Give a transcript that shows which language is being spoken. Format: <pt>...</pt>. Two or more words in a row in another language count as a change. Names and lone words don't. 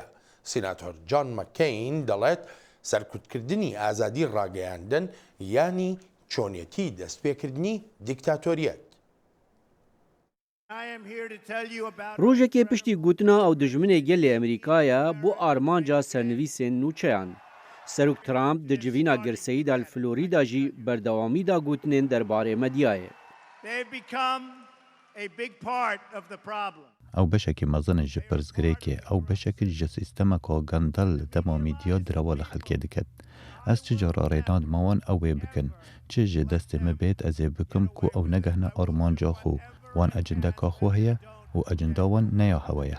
<ckb>سیناتۆر جان مەکەین دەڵێت سەرکوتکردنی ئازادی ڕاگەیاندن یانی چۆنیەتی دەستپێکردنی دیکتاتۆریەت.</ckb> <ku>ڕۆژێکێ پشتی گوتنا ئەو دژمنێ gelê ئەمریکایە بۆ ئارمانجا سەرنویسên نوچەیان. سەرۆک ترامپ di civîna girseyî da li Florîda jî berdewamî da gotinên derbarê medyayê. ئەو بەشێکی مەزنە ji pirsgirêkê ew beşekî ji sîstemeka gendel li dema mîdya direva li xelkê diket. Ez çi cara rênadima wan ew ê bikin. Çi ji destê me bêt ez ê bikim ku ew negehne armanca xwe. Wan ecendeka xwe heye û ecenda wan neya hewe ye.</ku>